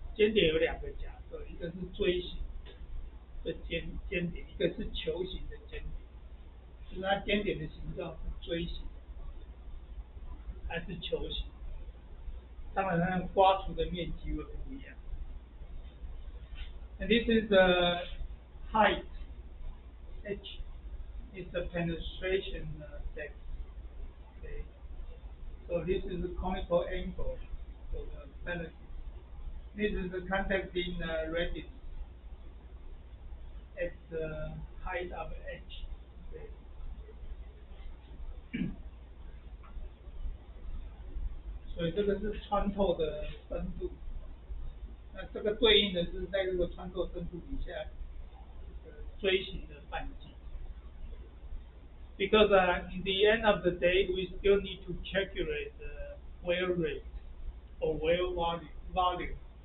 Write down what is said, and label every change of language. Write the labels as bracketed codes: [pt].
[zh] 尖点有两个假设，一个是锥形的尖点，一个是球形的尖点。就是它尖点的形状是锥形还是球形？当然，它刮除的面积会不一样。 [en] And this is the height h is the penetration depth. Okay. So this is the conical angle for the fallacy. This is the contacting radius at the height of h. Okay. [zh] 所以这个是穿透的深度。那这个对应的是在这个穿透深度底下，锥形的半径。 [en] Because in the end of the day, we still need to calculate the wear rate or wear volume.